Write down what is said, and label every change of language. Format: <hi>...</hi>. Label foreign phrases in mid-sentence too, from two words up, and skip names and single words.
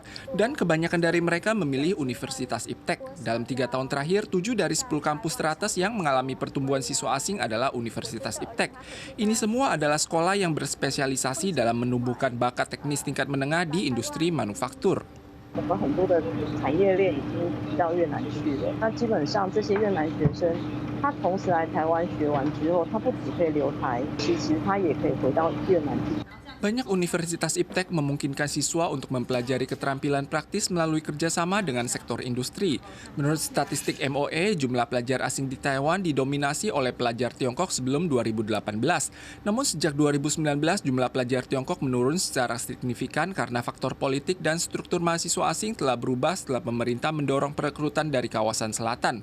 <id>Dan kebanyakan dari mereka memilih Universitas IPTEK. Dalam 3 tahun terakhir, 7 dari 10 kampus teratas yang mengalami pertumbuhan siswa asing adalah Universitas IPTEK. Ini semua adalah sekolah yang berspesialisasi dalam menumbuhkan bakat teknis tingkat menengah di industri manufaktur.</id> <zh>我们很多的产业链已经移到越南去了。那基本上这些越南学生，他同时来台湾学完之后，他不只可以留台，其实他也可以回到越南去。</zh> <id>Banyak universitas IPTEK memungkinkan siswa untuk mempelajari keterampilan praktis melalui kerjasama dengan sektor industri. Menurut statistik MOE, jumlah pelajar asing di Taiwan didominasi oleh pelajar Tiongkok sebelum 2018. Namun sejak 2019, jumlah pelajar Tiongkok menurun secara signifikan karena faktor politik dan struktur mahasiswa asing telah berubah setelah pemerintah mendorong perekrutan dari kawasan selatan.</id>